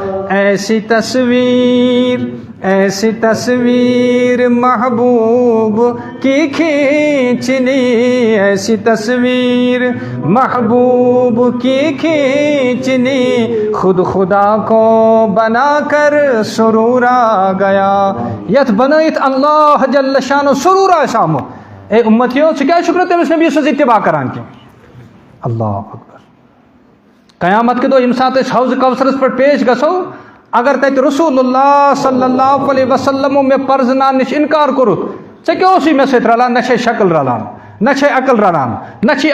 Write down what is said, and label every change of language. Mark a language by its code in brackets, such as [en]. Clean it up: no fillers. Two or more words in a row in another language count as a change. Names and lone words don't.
[ur] ایسی تصویر محبوب کی کھینچنی ایسی تصویر محبوب کی کھینچنی خود خدا کو بنا کر سرور آ گیا [ks] یتھ بنٲیِتھ [ar] اللہ جل شانہ [ks] سرور آسہِ آمُت اے اُمتیو ژٕ کیٛازِ چھُکھ نہٕ تٔمِس نبی سٕنٛز اتباع کران کینٛہہ [ar] اللہ اکبر [ks] قیامت کہِ دۄہ ییٚمہِ ساتہٕ أسۍ حوض کوثرس پٮ۪ٹھ پیش گژھو اگر تتہِ رسول اللہ [ar] صلی اللہ علیہ وسلمو [ks] مےٚ پرزناونہٕ نِش انکار کوٚرُتھ ژےٚ کیٛاہ اوسُے مےٚ سۭتۍ رلان نہ چھے شکل رلان نہ چھے عقل رلان نہ چھے